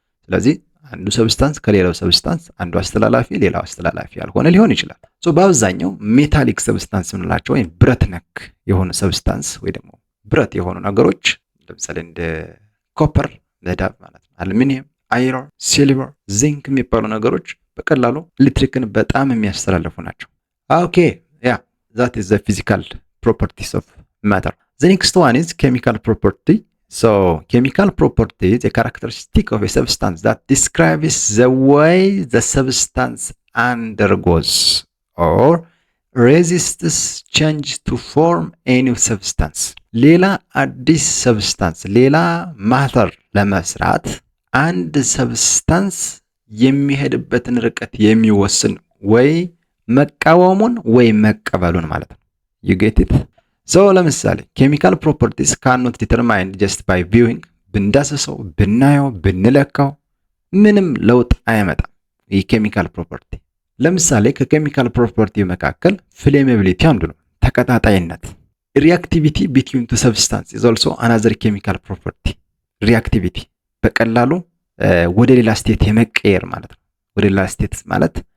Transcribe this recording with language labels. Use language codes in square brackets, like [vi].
[am] ስለዚህ አንዱ ሰብስታንስ ከሌላው ሰብስታንስ አንዱ አስተላላፊ ሌላው አስተላላፊ ያልሆነ ሊሆን ይችላል። በአብዛኛው ሜታሊክ ሰብስታንስ የምንላቸው ወይም ብረት ነክ የሆኑ ሰብስታንስ ወይ ደግሞ ብረት የሆኑ ነገሮች ለምሳሌ እንደ ኮፐር፣ መዳብ ማለት ነው፣ አሉሚኒየም፣ አይረን፣ ሲልቨር፣ ዚንክ የሚባሉ ነገሮች በቀላሉ ኤሌክትሪክን በጣም የሚያስተላልፉ ናቸው። ኦኬ ያ [en] that is the physical properties of matter. The next one is chemical property. Chemical property is a characteristic of a substance that describes the way the substance undergoes or resists change to form a new substance. [am] ሌላ አዲስ ሰብስታንስ ሌላ ማተር ለመስራት አንድ ሰብስታንስ የሚሄድበትን ርቀት የሚወስን ወይ መቃወሙን ወይ መቀበሉን ማለት ነው። [en] you get it? [am] ለምሳሌ [en] chemical properties cannot determine just by viewing። [am] ብንዳስሰው፣ ብናየው፣ ብንለካው ምንም ለውጥ አያመጣም ይህ ኬሚካል ፕሮፐርቲ። ለምሳሌ ከኬሚካል ፕሮፐርቲ መካከል ፍሌሜቢሊቲ አንዱ ነው፣ ተቀጣጣይነት። ሪአክቲቪቲ [en] between two substances is also another chemical property። [am] ሪአክቲቪቲ በቀላሉ ወደ ሌላ ስቴት የመቀየር ማለት ነው። ወደ ሌላ ስቴት ማለት